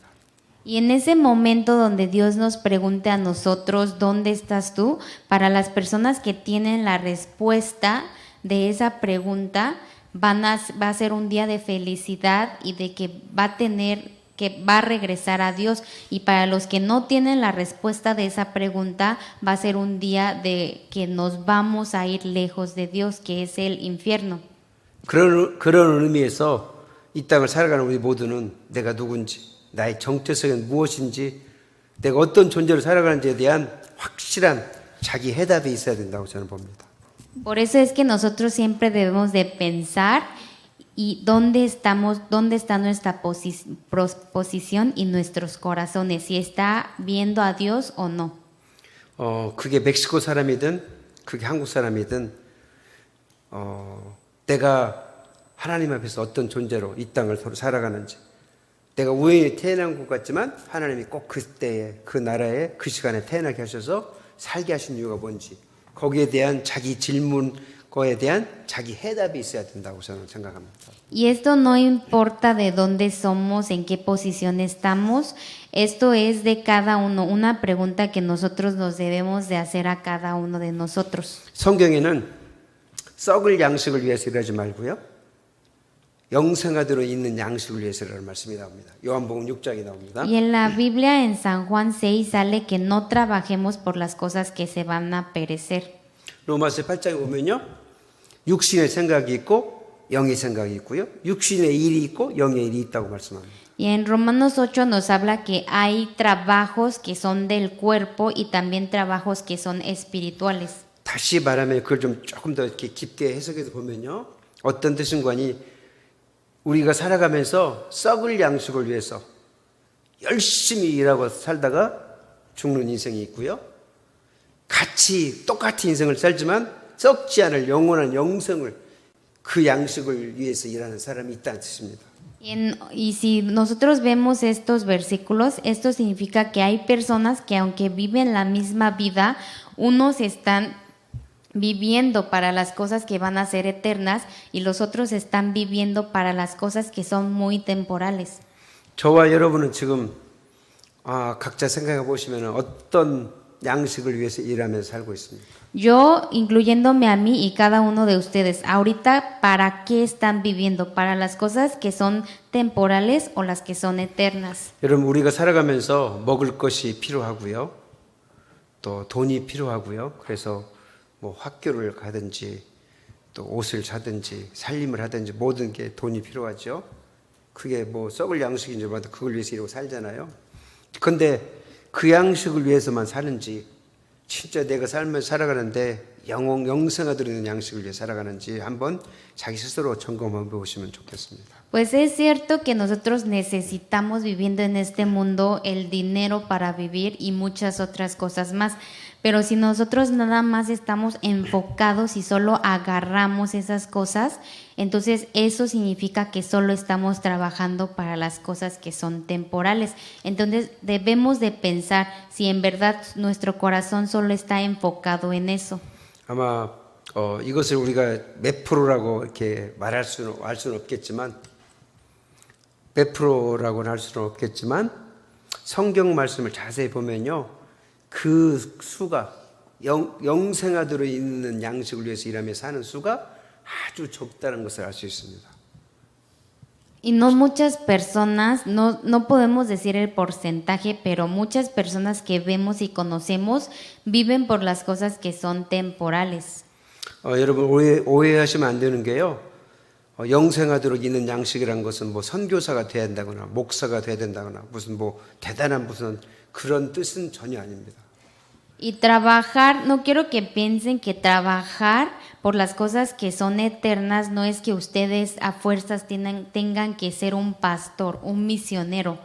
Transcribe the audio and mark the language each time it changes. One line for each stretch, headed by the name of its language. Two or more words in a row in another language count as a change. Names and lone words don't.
Spanish: Y en ese momento donde Dios nos pregunte a nosotros, ¿dónde estás tú? Para las personas que tienen la respuesta de esa pregunta, va a ser un día de felicidad y de que va a regresar a Dios. Y para los que no tienen la respuesta de esa pregunta, va a ser un día de que nos vamos a ir lejos de Dios, que es el infierno.
Korean: 그런 의미에서 이 땅을 살아가는 우리 모두는 내가 누군지, 나의 정체성은 무엇인지, 내가 어떤 존재로 살아가는지에 대한 확실한 자기 해답이 있어야 된다고 저는 봅니다.
Spanish: Por eso es que nosotros siempre debemos de pensar y dónde estamos, dónde está nuestra posición y nuestros corazones, si está viendo a Dios o no.
Korean: 그게 멕시코 사람이든 그게 한국 사람이든 내가 하나님 앞에서 어떤 존재로 이 땅을 살아가는지, 내가 우연히 태어난 것 같지만 하나님이 꼭 그때에 그 나라에 그 시간에 태어나게 하셔서 살게 하신 이유가 뭔지, 거기에 대한 자기 질문, 거에 대한 자기 해답이 있어야 된다고 저는 생각합니다.
Spanish: Y esto no importa de dónde somos, en qué posición estamos, esto es de cada uno, una pregunta que nosotros nos debemos de hacer a cada uno de nosotros.
Korean: 성경에는 썩을 양식을 위해서 일하지 말고요, 영생하도록 있는 양식을 위해서라는 말씀이 나옵니다. 요한복음 6장에 나옵니다.
Spanish: Y en la Biblia en San Juan 6 sale que no trabajemos por las cosas que se van a perecer.
Korean: 로마서 8장에 보면요, 육신의 생각이 있고 영의 생각이 있고요, 육신의 일이 있고 영의 일이 있다고 말씀합니다.
Spanish: Y en Romanos 8 nos habla que hay trabajos que son del cuerpo y también trabajos que son espirituales.
Korean: 다시 말하면 그걸 좀 조금 더 이렇게 깊게 해석해서 보면요, 어떤 뜻인가 하니 우리가 살아가면서 썩을 양식을 위해서 열심히 일하고 살다가 죽는 인생이 있고요, 같이 똑같은 인생을 살지만 썩지 않을 영원한 영생을, 그 양식을 위해서 일하는 사람이 있다는 뜻입니다.
Spanish: Y si nosotros vemos estos versículos, esto significa que hay personas que aunque viven la misma vida, unos están viviendo para las cosas que van a ser eternas y los otros están viviendo para las cosas que son muy temporales.
Korean: 저와 여러분은 지금 각자 생각해 보시면 어떤 양식을 위해서 일하면서 살고 있습니까?
Spanish: Yo, incluyéndome a mí y cada uno de ustedes, ahorita, ¿para qué están viviendo? ¿Para las cosas que son temporales o las que son eternas?
Korean: 여러분, 우리가 살아가면서 먹을 것이 필요하고요, 또 돈이 필요하고요, 그래서 뭐 학교를 가든지 또 옷을 사든지 살림을 하든지 모든 게 돈이 필요하죠. 그게 뭐 썩을 양식인지 몰라도 그걸 위해서 이러고 살잖아요. 근데 그 양식을 위해서만 사는지, 진짜 내가 살면서 살아가는데 영생하도록 있는 양식을 위해 살아가는지 한번 자기 스스로 점검해 보시면 좋겠습니다.
Spanish: Pues es cierto que nosotros necesitamos viviendo en este mundo el dinero para vivir y muchas otras cosas más, pero si nosotros nada más estamos enfocados y solo agarramos esas cosas, entonces eso significa que solo estamos trabajando para las cosas que son temporales. Entonces debemos de pensar si en verdad nuestro corazón solo está enfocado en eso.
Korean: 아마 이것을 우리가 몇 프로라고 이렇게 알 수는 없겠지만, 몇 프로라고는 할 수는 없겠지만 성경 말씀을 자세히 보면요, 그 수가 영생하도록 있는 양식을 위해서 일하며 사는 수가 아주 적다는 것을 알 수 있습니다.
Spanish: Y no muchas personas, no podemos decir el porcentaje, pero muchas personas que vemos y conocemos viven por las cosas que son temporales.
Korean: 여러분 오해하시면 안 되는 게요, 영생하도록 있는 양식이란 것은 뭐 선교사가 돼야 된다거나 목사가 돼야 된다거나 무슨 뭐 대단한 무슨 그런 뜻은 전혀 아닙니다.
Spanish: Y trabajar, no quiero que piensen que trabajar por las cosas que son eternas no es que ustedes a fuerzas tengan que ser un pastor, un misionero.